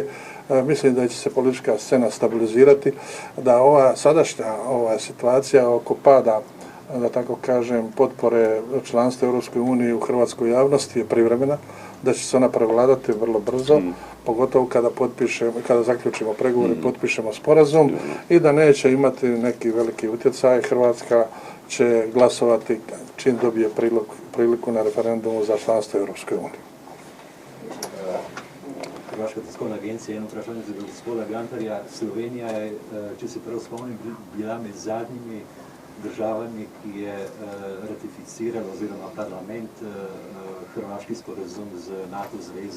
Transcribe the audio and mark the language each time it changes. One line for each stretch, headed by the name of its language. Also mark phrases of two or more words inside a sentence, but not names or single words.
Croatian: Mislim da će se politička scena stabilizirati, da ova sadašnja situacija oko pada, da tako kažem, potpore članstva Europskoj uniji u hrvatskoj javnosti je privremena, da će se ona prevladati vrlo brzo, pogotovo kada zaključimo pregovore i potpišemo sporazum i da neće imati neki veliki utjecaj. Hrvatska će glasovati čim dobije priliku na referendumu za članstvo Europskoj uniji.
Slovenian: Hrvaška tiskovna agencija, eno vprašanje za gospoda Gantarja. Slovenija je, če se prav spomnim, bila med zadnjimi državami, ki je ratificirala oziroma parlament hrvaški sporazum z NATO zvezo.